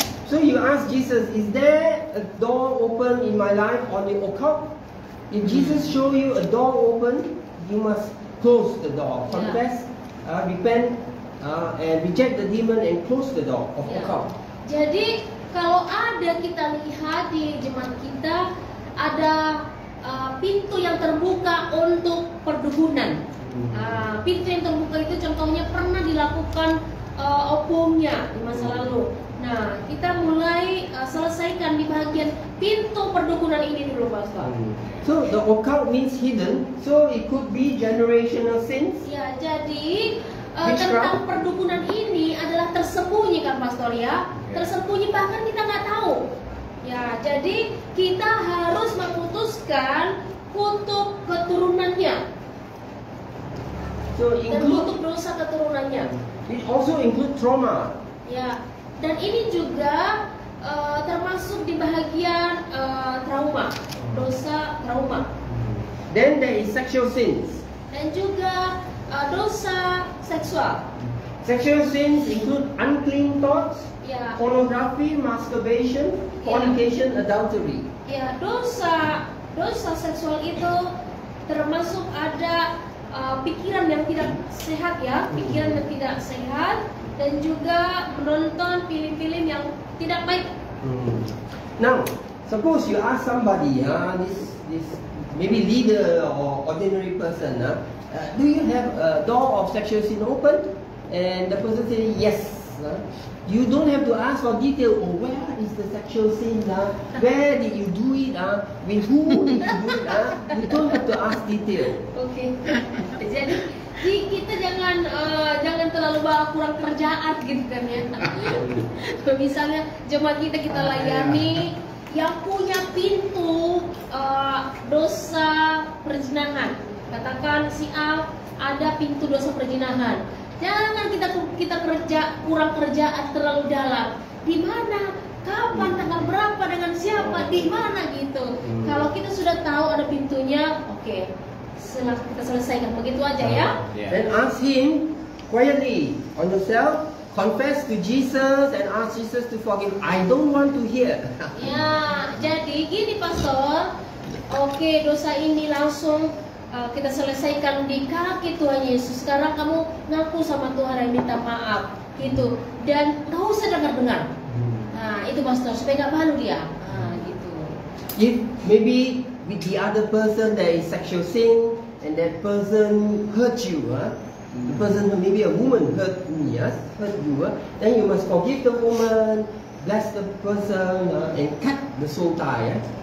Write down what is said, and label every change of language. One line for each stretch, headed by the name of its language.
English: So you ask Jesus, is there a door open in my life on the occult? If Jesus show you a door open, you must close the door. Confess, repent, and reject the demon and close the door of occult.
Indonesian: Jadi kalau ada kita lihat di jemaat kita ada pintu yang terbuka untuk perdukunan. Pintu yang terbuka itu contohnya pernah dilakukan opungnya di masa lalu. Nah, kita mulai selesaikan di bagian pintu perdukunan ini dulu, Pastor.
English: So the occult means hidden. So it could be generational sins.
Indonesian: Ya, jadi tentang perdukunan ini adalah tersembunyi kan, Pastor ya? Tersembunyi bahkan kita nggak tahu. Ya, jadi kita harus memutuskan untuk keturunannya
English: So
Indonesian: dan untuk dosa keturunannya.
English: It also includes trauma.
Indonesian: Ya, dan ini juga termasuk di bahagian trauma, dosa trauma.
English: Then there is sexual sins.
Indonesian: Dan juga dosa seksual.
English: Sexual sins include unclean thoughts,
Indonesian: Ya,
English: pornography, masturbation, fornication, adultery.
Indonesian: ya dosa seksual itu termasuk ada pikiran yang tidak sehat ya, pikiran yang tidak sehat, dan juga menonton film-film yang tidak baik.
English: Now, suppose you ask somebody, this maybe leader or ordinary person, do you have a door of sexual sin open? And the person say yes. You don't have to ask for detail. Oh, where is the sexual sin? Where did you do it? With who did you do it? You don't have to ask detail.
Indonesian: Oke. Jadi kita jangan terlalu kurang kerjaan gitu kan ya. Misalnya jemaat kita layani yang punya pintu dosa perzinahan. Katakan si A ada pintu dosa perzinahan. Jangan kita kurang kerjaan terlalu dalam. Di mana, kapan, tanggal berapa, dengan siapa, di mana gitu. Kalau kita sudah tahu ada pintunya, oke, kita selesaikan begitu aja ya.
English: Then ask him quietly on yourself. Confess to Jesus and ask Jesus to forgive. I don't want to hear.
Indonesian: Ya, jadi gini pastor. Oke, dosa ini langsung kita selesaikan di kaki Tuhan Yesus. Sekarang kamu ngaku sama Tuhan dan minta maaf gitu. Dan gak usah dengar-dengar. Nah, itu pastor supaya gak malu dia. Nah, gitu.
English: If maybe with the other person there is sexual sin and that person hurt you, the person, maybe a woman hurt me, hurt you, then you must forgive the woman, bless the person, and cut the soul tie.